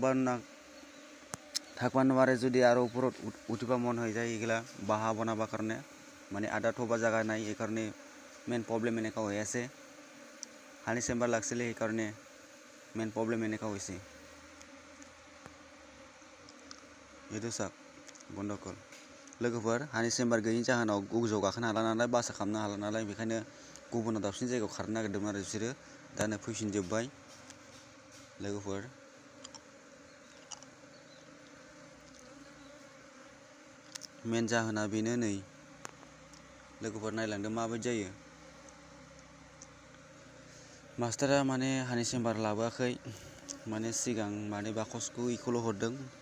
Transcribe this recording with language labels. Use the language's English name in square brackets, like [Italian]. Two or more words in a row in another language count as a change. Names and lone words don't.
[Assamese] থাকবা নোৱাৰে যদি আৰু ওপৰত উঠিবা মন হৈ যায় এইগিলা বাহা বনাবা কাৰণে মানে আধা থবা জায়গা নাই এইকাৰণে মেইন প্ৰব্লেম এনেকা হৈ আছে হানি চেম্বাৰ লাগছিলে এইকাৰণে মেইন প্ৰব্লেম এনেকা হৈছে এইটো চাক বন্ধুসকল [Bodo] लोगोफोर हानि चेम्बार गैयिनि जाहोनाव गोजौआव गाखोनो हाला नालाय बासा खालामनो हाला नालाय बेखायनो गुबुनाव दाबसिन जायगायाव खारनो नागिरदोंमोन आरो बिसोरो दानो फैफिनजोब्बाय लोगोफोर मेन जाहोना बेनो नै लोगोफोर नायलांदो माबायदि जायो मास्टारा माने हानि चेम्बार लाबोआखै माने सिगां माने बाकसखौ इखौल' हरदों